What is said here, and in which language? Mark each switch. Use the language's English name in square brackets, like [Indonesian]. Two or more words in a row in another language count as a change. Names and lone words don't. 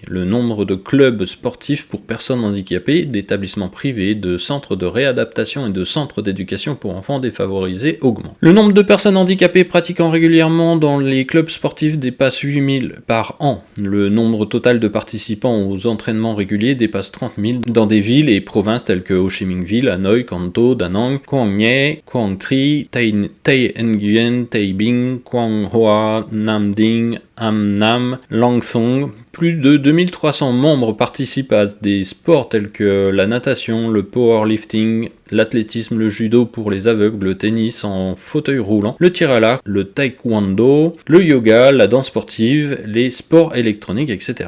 [French] Le nombre de clubs sportifs pour personnes handicapées, d'établissements privés, de centres de réadaptation et de centres d'éducation pour enfants défavorisés augmente. Le nombre de personnes handicapées pratiquant régulièrement dans les clubs sportifs dépasse 8000 par an. Le nombre total de participants aux entraînements réguliers dépasse 30 000 dans des villes et provinces telles que Ho Chi Minh Ville, Hanoï, Can Tho, Da Nang, Quang Nye, Quang Tri, Tay Nguyen, Tay Binh, Quang Hoa, Nam Dinh, Am Nam, Lang Thong. Plus de 2300 membres participent à des sports tels que la natation, le powerlifting, l'athlétisme, le judo pour les aveugles, le tennis en fauteuil roulant, le tir à l'arc, le taekwondo, le yoga, la danse sportive, les sports électroniques, etc.